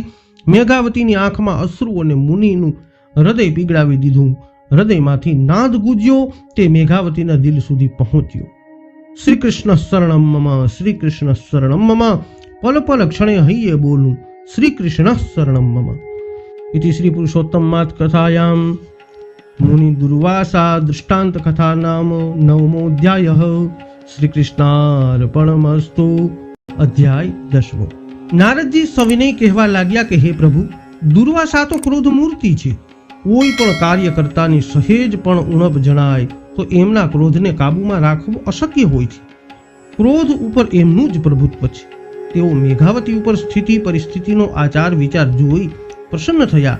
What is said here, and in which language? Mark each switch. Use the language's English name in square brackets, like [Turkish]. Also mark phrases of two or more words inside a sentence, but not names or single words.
[Gujarati] મેઘાવતીની આંખમાં અશ્રુ અને મુનિનું હૃદય પીગળાવી દીધું. હૃદયમાંથી નાદ ગુજ્યો તે મેઘાવતીના દિલ સુધી પહોંચ્યો. [Sanskrit] શ્રી કૃષ્ણ શરણમ મમ, શ્રી કૃષ્ણ શરણમ મમ, [Gujarati] પલ પલ ક્ષણે હૈયે બોલું [Sanskrit] શ્રી કૃષ્ણ શરણમ મમ. इति श्री पुरुषोत्तमात् कथायां मुनि दुर्वासा दृष्टांत कथा नाम 9मोऽध्यायः. श्री कृष्णार्पणमस्तु. अध्याय 10. [Gujarati] नारदजी सविनय कહેવા લાગ્યા કે હે પ્રભુ, દુર્વાસા તો ક્રોધ મૂર્તિ છે. કોઈ પણ કાર્યકર્તાની સહેજ પણ ઉણપ જણાય તો એમના ક્રોધને કાબૂમાં રાખવો અશક્ય હોય છે. ક્રોધ ઉપર એમનું જ પ્રભુત્વ છે. તેઓ મેઘાવતી ઉપર સ્થિતિ પરિસ્થિતિનો આચાર વિચાર જોઈ પ્રસન્ન થયા.